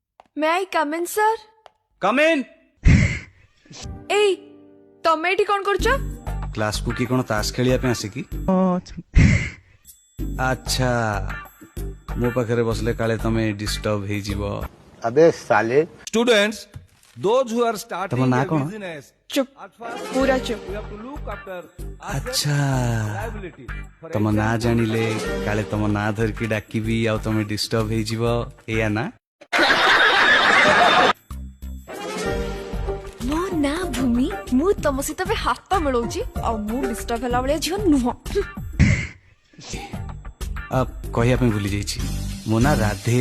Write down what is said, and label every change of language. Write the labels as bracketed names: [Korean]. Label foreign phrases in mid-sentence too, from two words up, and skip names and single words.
[English] May I come in, sir? Come in. [Odia] Ei, ତମେ ଏଠି କଣ କରୁଛ? କ୍ଲାସ କୁ କି କଣ ତାସ ଖେଳିବା ପାଇଁ ଆସି କି? ଆଚ୍ଛା ମୋ ପାଖରେ ବସିଲେ କାଳେ ତମେ ଡିଷ୍ଟର୍ବ ହେଇଯିବ। [Hindi] अबे साले [English] Students, those who are starting [Odia] ତମ ନାଁ [English] a [Odia] କଣ? [English] business, [Odia] ଚୁପ୍, [English] at first [Odia] ପୁରା ଚୁପ୍। [English] you have to look after [Odia] ଆଚ୍ଛା [English] liability. For [Odia] ତମ ନାଁ ଜାଣିଲେ କାଳେ ତମ ନାଁ ଧରିକି ଡାକିବି ଆଉ ତମେ ଡିଷ୍ଟର୍ବ ହେଇଯିବ ଏଇଆ ନା? ମୋ ନାଁ ଭୂମି, ମୁଁ ତମ ସହିତ ଏବେ ହାତ ମିଳଉଛି ଆଉ ମୁଁ ଡିଷ୍ଟର୍ବ ହେଲା ଭଳିଆ ଝିଅ ନୁହଁ। କହିବା ପାଇଁ ଭୁଲି ଯାଇଛି ମୋ ନାଁ ରାଧେ।